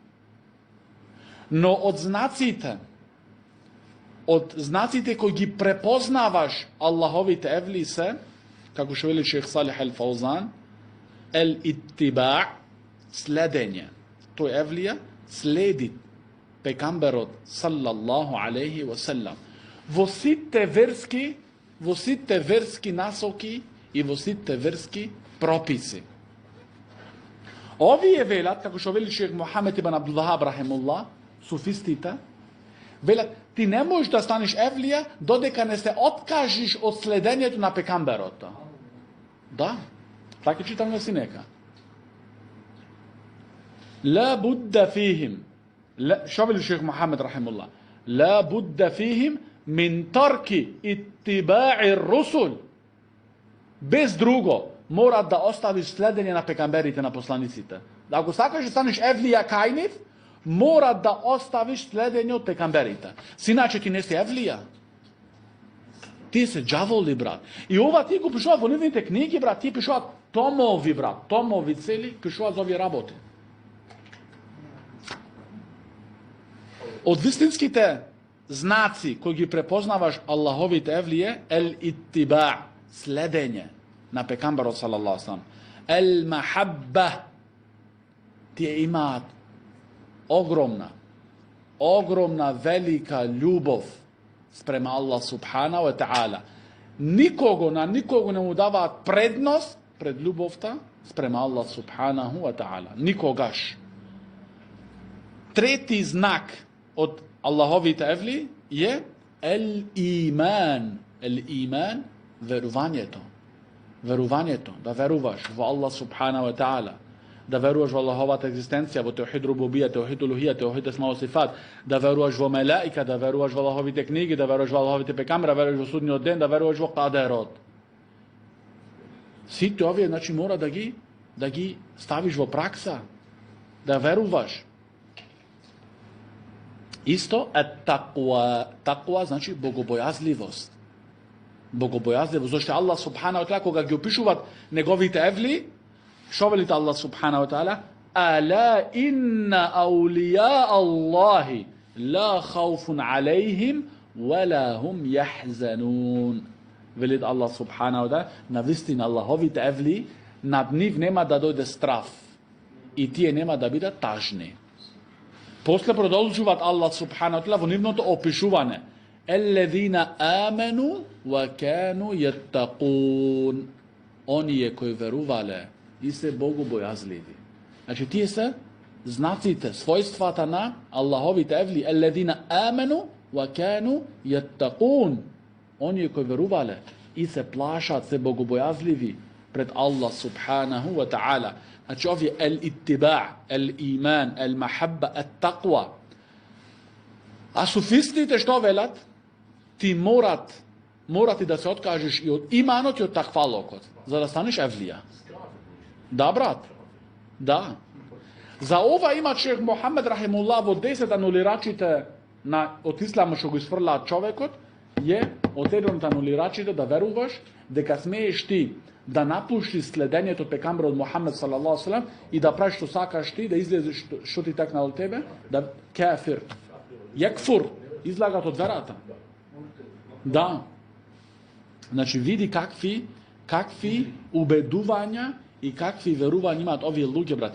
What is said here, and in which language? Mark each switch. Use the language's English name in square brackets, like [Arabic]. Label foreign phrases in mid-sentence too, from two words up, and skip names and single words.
[Macedonian] Но од знаците кои ги препознаваш Аллаховите евли се, како што вели шех Салих ал-Фаузан, ел-иттибаа, следење. Тој евлија следи пекамберот [Arabic] صلى الله عليه وسلم. [Macedonian] Во сите верски насоки и во сите верски прописи. Овие велат, како што вели шех Мухамед ибн Абдул Вахаб рахимуллах, суфистите, велат, ти не можеш да станеш евлија додека не се откажиш од следењето на пекамберот. Да, така читаме синека. [Arabic] لا بد فيهم شو بيقول الشيخ محمد رحمه الله لا بد فيهم من ترك اتباع الرسل [Macedonian] без друго мора да оставиш следење на пекамберите, на посланиците. Ако сакаш да станеш евлија кај нив, мора да оставиш следење од пекамберите. Синаче ти не си евлија. Ти се џаволи, брат. И ова ти го пишува во нивните книги, брат, ти пишува томови, брат, томови цели, пишува за овие работи. Од вистинските знаци кои ги препознаваш Аллаховите евлие, ел-иттиба, следење на пекамберот [Arabic] صلى الله عليه وسلم. [Macedonian] Ел-махабба, тие имаат огромна велика љубов спрема Аллах [Arabic] سبحانه وتعالى. [Macedonian] На никого не му даваат предност пред љубовта спрема Аллах [Arabic] سبحانه وتعالى. [Macedonian] Никогаш. Трети знак од Аллаховите евли е ел-иман. Ел-иман, верувањето. Да веруваш во Аллах [Arabic] سبحانه وتعالى. [Macedonian] Да веруваш во Аллаховата екзистенција, во [Arabic] توحيد ربوبية, توحيد ألوهية, توحيد أسماء وصفات, [Macedonian] да веруваш во мелаика, да веруваш во Аллаховите книги, да веруваш во Аллаховите пекамбери, да веруваш во судниот ден, да веруваш во кадерот. Сите овие, значи, мора да ги ставиш во пракса, да веруваш. Исто е таква, значи богобојазливост. Зашто Аллах [Arabic] سبحانه وتعالى [Macedonian] кога ги опишуваат неговите евли, што велите Аллах [Arabic] سبحانه وتعالى? ألا إن أولياء الله لا خوف عليهم ولا هم يحزنون. [Macedonian] Велите Аллах [Arabic] سبحانه وتعالى, [Macedonian] навистина Аллаховите евли, над нив нема да дојде страф и тие нема да бидат тажни. После продолжуваат Аллах [Arabic] سبحانه وتعالى [Macedonian] во нивното опишување. [Arabic] الذين آمنوا وكانوا يتقون. [Macedonian] Оние кои верувале и се богобојазливи. Значи, тие се знаците, својствата на Аллаховите евли. [Arabic] الذين آمنوا وكانوا يتقون. [Macedonian] Оние кои верувале и се плашат, се богобојазливи пред Аллах [Arabic] سبحانه وتعالى. [Macedonian] Значи, овие [Arabic] الاتباع، الإيمان، المحبة، التقوى. [Macedonian] А суфистите што велат? Ти морат и да се откажеш и од иманот и од таквалокот, за да станеш евлија. Да, брат. Да. За ова има шех Мухамед рахимуллах во 10 анулирачите од исламот што го изфрлаат човекот, е од еден од анулирачите да веруваш дека смееш ти да напуштиш следењето од пекамберот Мухамед [Arabic] صلى الله عليه وسلم [Macedonian] и да правиш што сакаш ти, да излезеш што ти текнало од тебе, да кафир. Јакфур, излагат од верата. Да. Значи, види какви убедувања и какви верувања имаат овие луѓе, брат.